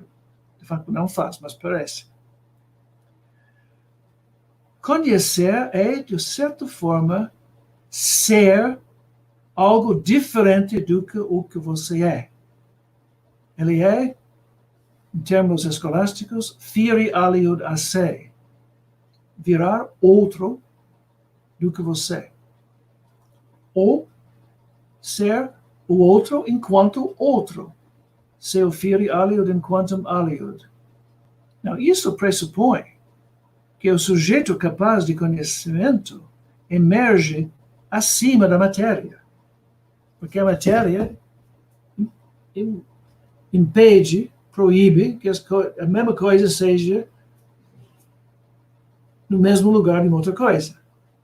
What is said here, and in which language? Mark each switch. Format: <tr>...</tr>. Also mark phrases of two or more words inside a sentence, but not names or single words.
<pt>De fato, não faz, mas parece. Conhecer é, de certa forma, ser algo diferente do que o que você é. Ele é, em termos escolásticos,</pt> <la>fere aliud a se,</la> <pt>virar outro do que você. Ou ser o outro enquanto outro.</pt> <la>Seu fere aliud enquantum aliud.</la> <pt>Não, isso pressupõe que o sujeito capaz de conhecimento emerge acima da matéria. Porque a matéria impede, proíbe que a mesma coisa seja no mesmo lugar de outra coisa.</pt>